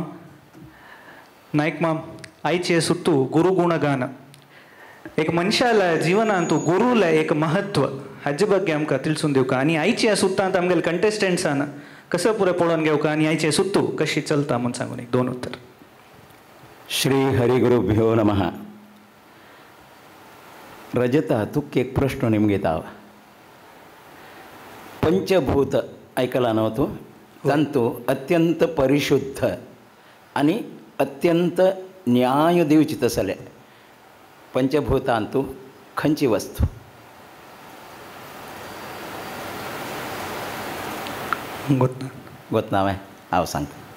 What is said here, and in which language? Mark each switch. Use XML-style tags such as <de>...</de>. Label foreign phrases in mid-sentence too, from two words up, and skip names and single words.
<kok>नायक माम आयचे सुट्टू गुरुगुणगान एक मनशाला जिवनांत गुरुला एक महत्व हाजे ಬಗ್ಗೆ आमकां तिळसून दिवका आनी आयच्या सुट्टांत आमगेले कंटेस्टंट्सान कसं पुरें पळोवन घेवका आनी आयचे सुट्टू कशी चलता म्हणून सांगून एक 2 उत्तर.</kok> <sa>श्री हरिगुरुभ्यो नमः.</sa> <kok>रजता तुका एक प्रश्न निमगेत हांव. पंचभूत ऐकला नव्ह तूं तांतू अत्यंत परिशुद्ध आनी अत्यंत न्याय दिवची तसले पंचभूतांतू खंयची वस्तू गोतना हांव सांगता.</kok>